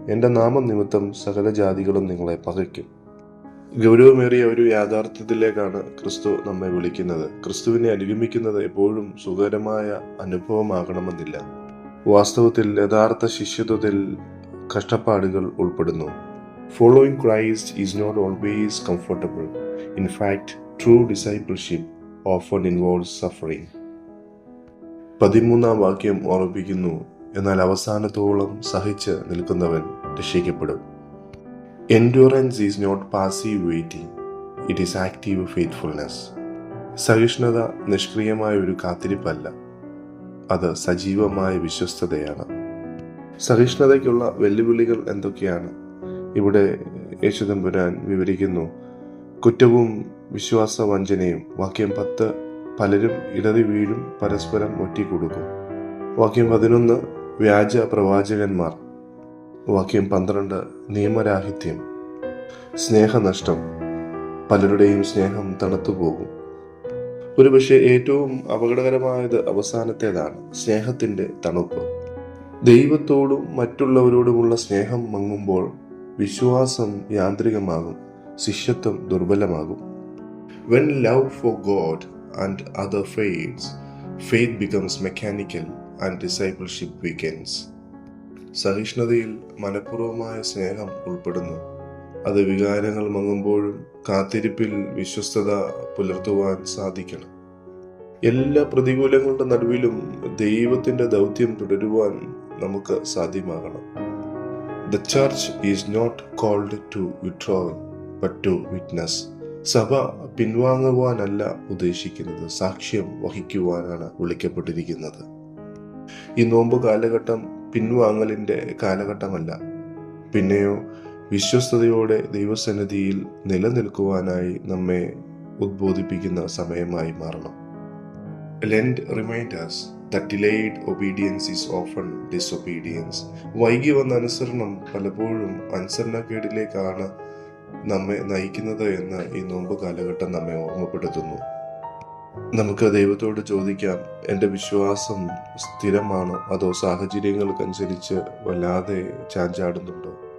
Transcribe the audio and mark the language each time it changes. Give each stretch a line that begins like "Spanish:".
Malayalam: എൻ്റെ നാമം നിമിത്തം സകല ജാതികളും നിങ്ങളെ പകയ്ക്കും. ഗൗരവമേറിയ ഒരു യാഥാർത്ഥ്യത്തിലേക്കാണ് ക്രിസ്തു നമ്മെ വിളിക്കുന്നത്. ക്രിസ്തുവിനെ അനുഗമിക്കുന്നത് എപ്പോഴും സുഖകരമായ അനുഭവമാകണമെന്നില്ല. വാസ്തവത്തിൽ യഥാർത്ഥ ശിഷ്യത്വത്തിൽ കഷ്ടപ്പാടുകൾ ഉൾപ്പെടുന്നു.
English: Following Christ is not always comfortable. In fact, true discipleship often involves suffering.
Malayalam: 13-ാം വാക്യം ഓർമ്മിപ്പിക്കുന്നു, എന്നാൽ അവസാനത്തോളം സഹിച്ച് നിൽക്കുന്നവൻ രക്ഷിക്കപ്പെടും.
English: Endurance is not passive waiting. It is active faithfulness.
Malayalam: സഹിഷ്ണുത നിഷ്ക്രിയമായ ഒരു കാത്തിരിപ്പല്ല, അത് സജീവമായ വിശ്വസ്തതയാണ്. സഹിഷ്ണുതയ്ക്കുള്ള വെല്ലുവിളികൾ എന്തൊക്കെയാണ്? ഇവിടെ യേശുദമ്പുരാൻ വിവരിക്കുന്നു. കുറ്റവും വിശ്വാസവഞ്ചനയും. വാക്യം 10 പലരും ഇടറി വീഴും, പരസ്പരം ഒറ്റിക്കൊടുക്കും. വാക്യം 11 വ്യാജ പ്രവാചകന്മാർ. വാക്യം 12 നിയമരാഹിത്യം. സ്നേഹനഷ്ടം. പലരുടെയും സ്നേഹം തണുത്തുപോകും. ഒരുപക്ഷെ ഏറ്റവും അപകടകരമായത് അവസാനത്തേതാണ്, സ്നേഹത്തിന്റെ തണുപ്പ്. ദൈവത്തോടും മറ്റുള്ളവരോടുമുള്ള സ്നേഹം മങ്ങുമ്പോൾ വിശ്വാസം യാന്ത്രികമാകും, ശിഷ്യത്വം ദുർബലമാകും.
English: When love for God and other fades, faith becomes mechanical and discipleship weakens.
Malayalam: സഹിഷ്ണുതയിൽ മനഃപൂർവമായ സ്നേഹം ഉൾപ്പെടുന്നു. അത് വികാരങ്ങൾ മങ്ങുമ്പോഴും കാത്തിരിപ്പിൽ വിശ്വസ്തത പുലർത്തുവാൻ സാധിക്കണം. എല്ലാ പ്രതികൂലങ്ങളുടെ നടുവിലും ദൈവത്തിന്റെ ദൗത്യം തുടരുവാൻ നമുക്ക് സാധ്യമാകണം.
English: The church is not called to withdraw but to witness.
Malayalam: സഭ പിൻവാങ്ങുവാനല്ല ഉദ്ദേശിക്കുന്നത്, സാക്ഷ്യം വഹിക്കുവാനാണ് വിളിക്കപ്പെട്ടിരിക്കുന്നത്. ഈ നോമ്പ് കാലഘട്ടം പിൻവാങ്ങലിന്റെ കാലഘട്ടമല്ല, പിന്നെയോ വിശ്വസ്തയോടെ ദൈവസന്നിധിയിൽ നിലനിൽക്കുവാനായി നമ്മെ ഉദ്ബോധിപ്പിക്കുന്ന സമയമായി മാറണം.
English: Lent reminds us that delayed obedience is often disobedience.
Malayalam: വൈകി വന്ന അനുസരണം പലപ്പോഴും അനുസരണക്കേടിലേക്കാണ് നമ്മെ നയിക്കുന്നത് എന്ന് ഈ നോമ്പ് കാലഘട്ടം നമ്മെ ഓർമ്മപ്പെടുത്തുന്നു. നമുക്ക് ദൈവത്തോട് ചോദിക്കാം, എൻ്റെ വിശ്വാസം സ്ഥിരമാണോ, അതോ സാഹചര്യങ്ങൾക്കനുസരിച്ച് വല്ലാതെ ചാഞ്ചാടുന്നുണ്ടോ?